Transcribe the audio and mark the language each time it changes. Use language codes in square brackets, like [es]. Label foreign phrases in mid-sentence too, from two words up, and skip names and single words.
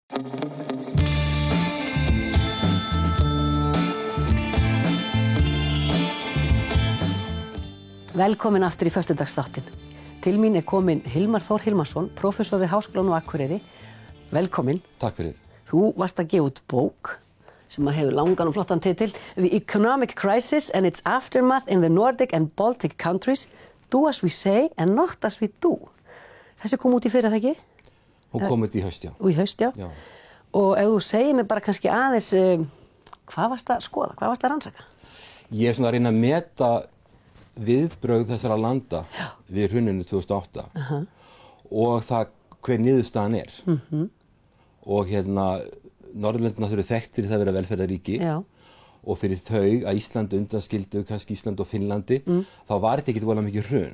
[is] Velkomin aftur í föstudagsþáttinn. Til mín kominn Hilmar Þór Hilmarsson, prófessor við Háskólann á Akureyri. Velkomin. Takk fyrir. Þú varst að gefa út bók sem hefur langan og flottan titil The Economic Crisis and its Aftermath in the Nordic and Baltic Countries. [en] Do as we say and not as we do. [is] Þessi kom út í fyrra, það ekki? Hún kom út í haust, já. Og í haust, já. Og ef þú segir mér bara kannski aðeins, hvað varst að skoða, hvað varst að rannsaka? Ég svona að reyna að meta viðbrögð þessara landa við hruninu 2008 og það hver niðurstaðan og Norðurlöndin þau eru þekkt fyrir það að vera velferðaríki og fyrir þau að Ísland undanskildu kannski Ísland og Finnlandi þá var þetta ekkert voðalega mikið hrun.